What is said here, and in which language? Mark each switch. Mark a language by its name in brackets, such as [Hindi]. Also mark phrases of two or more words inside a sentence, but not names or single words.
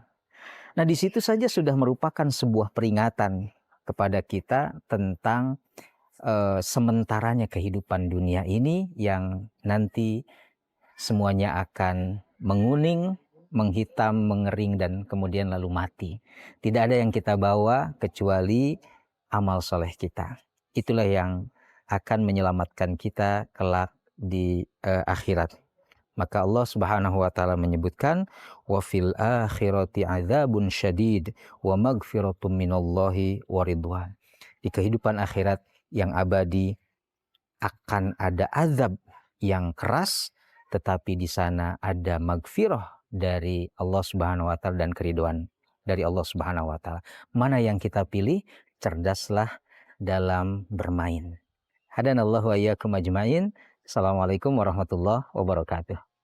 [Indonesian] Nah, di situ saja sudah merupakan sebuah peringatan kepada kita tentang sementaranya kehidupan dunia ini yang nanti semuanya akan menguning, menghitam, mengering, dan kemudian lalu mati. Tidak ada yang kita bawa kecuali amal soleh kita. Itulah yang akan menyelamatkan kita kelak di akhirat. Maka Allah [Arabic] سبحانه وتعالى [Indonesian] menyebutkan [Arabic] وفي الآخرة عذاب شديد ومغفرة من الله ورضوان. [Indonesian] Di kehidupan akhirat yang abadi akan ada azab yang keras, tetapi di sana ada magfirah dari Allah [Arabic] سبحانه وتعالى [Indonesian] dan keridhaan dari Allah [Arabic] سبحانه وتعالى. [Indonesian] Mana yang kita pilih? Cerdaslah dalam bermain. [Arabic] هدانا الله وإياكم أجمعين السلام عليكم ورحمة الله وبركاته.